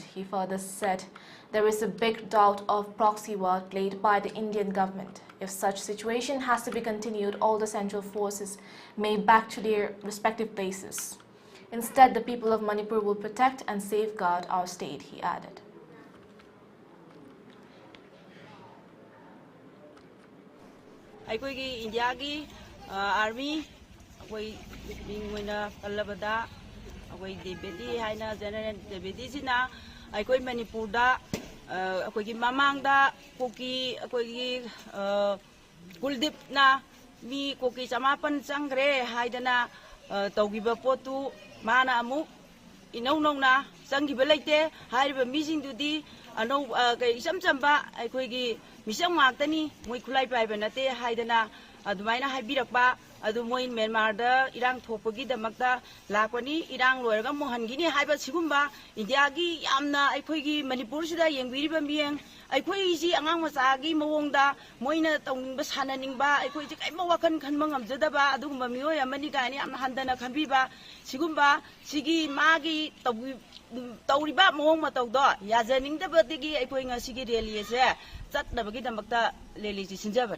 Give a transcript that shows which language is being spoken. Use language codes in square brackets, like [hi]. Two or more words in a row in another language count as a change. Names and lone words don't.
[en] He further said there is a big doubt of proxy war played by the Indian government. If such situation has to be continued, all the central forces may back to their respective places. Instead, the people of Manipur will protect and safeguard our state, he added. [mni] Aikoigi India gi army akoi bingwena kalabada akoi Dwivedi haina general Dwivedi sina aikoi Manipur da akoigi mamang da koki akoigi Kuldip na mi koki samapan sangre haidana taugiba potu mana amu inong na sangiba leite haiba missing dudi ano kai samsamba aikoigi misang maktani moi khulai paiba nate haidana adumaina haibirakba adu moi Myanmar da irang thopagi damakta lakpani irang loiraga mohangini haiba sigumba India gi yamna aikoigi Manipur sida yengbiriba mieng aikoi ji angang macha gi mawongda moina tongba sananingba aikoi ji kaima wakan khanma ngamjadaba adugumba mioi amani gaini amna handana khambiba sigumba sigi magi tawriba mawong matawdo yajaningdaba digi aikoi ngasigi rally se chatnabagi damakta rally ji sinjabani